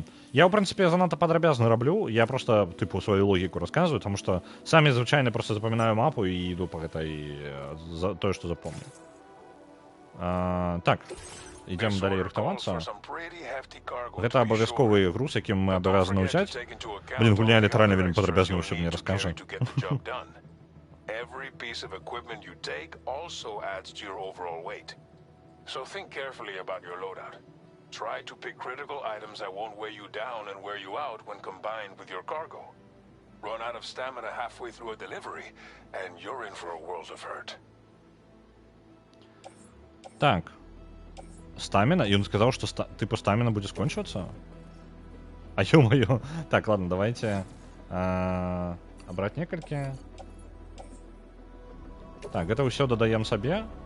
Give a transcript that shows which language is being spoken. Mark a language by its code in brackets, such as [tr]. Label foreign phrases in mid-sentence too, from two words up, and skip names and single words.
[be] Я, ў прынцыпе, занадта падрабязна раблю, я проста, тыпу, сваю логіку расказваю, таму што самі звычайна проста запамінаю мапу і іду па гэтай тое, што запомню. Так, ідзем далей рыхтавацца. Гэта абавязковы груз, якім мы абавязаны ўзяць. Блін, гульня літаральна вельмі падрабязна ўсё мне раскажа. [en] Try to pick critical items that won't weigh you down and wear you out when combined with your cargo. Run out of stamina halfway through a delivery, and you're in for a world of hurt. [be] Так. Стаміна? Ён сказаў, што тыпу стаміна будзе скончвацца? А ё-маё. Так, [ru] ладно, давайте [be] абраць некалькі. Так, гэта ўсё дадаем сабе.